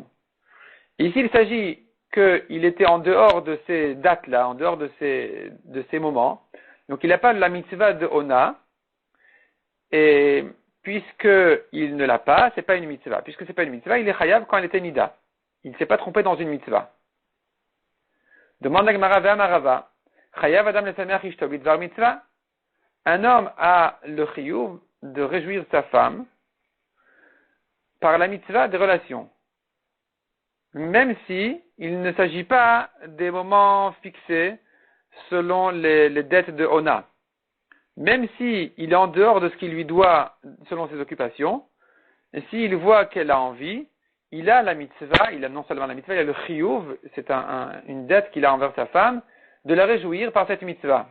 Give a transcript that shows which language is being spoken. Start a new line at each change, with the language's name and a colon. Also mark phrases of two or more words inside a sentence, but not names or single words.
French: Ici, il s'agit qu'il était en dehors de ces dates-là, en dehors de ces moments. Donc il n'a pas la mitzvah de Ona, et puisqu'il ne l'a pas, c'est pas une mitzvah. Puisque c'est pas une mitzvah, il est chayav quand elle était nida. Il ne s'est pas trompé dans une mitzvah. Demande la Gemara Ve'amarava.
Hebrew: חייב אדם לשמח אשתו בדבר מצוה.
French: Un homme a le chiyuv de réjouir sa femme par la mitzvah des relations. Même si il ne s'agit pas des moments fixés selon les dettes de Ona. Même si il est en dehors de ce qu'il lui doit selon ses occupations, et s'il voit qu'elle a envie, il a la mitzvah, il a non seulement la mitzvah, il a le chiyuv, c'est une dette qu'il a envers sa femme, de la réjouir par cette mitzvah.